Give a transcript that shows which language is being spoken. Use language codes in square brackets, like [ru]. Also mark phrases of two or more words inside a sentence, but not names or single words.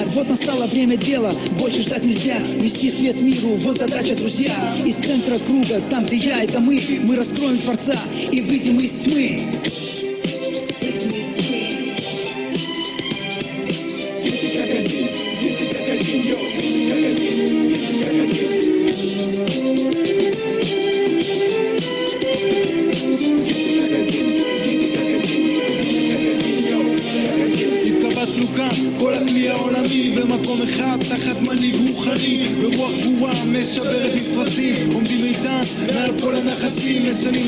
[ru] Вот настало время дела, больше ждать нельзя. Нести свет миру, вот задача, друзья. Из центра круга, там где я, это мы раскроем Творца и выйдем из тьмы. Выйдем из тьмы. Дети как один, йоу, дети как один, дети как один. [he] התקבצנו כאן, כל הכלי העולמי במקום אחד תחת מנהיג רוחני ברוח גבורה משברת מפרשים עומדים איתן מעל כל הנחשים משנים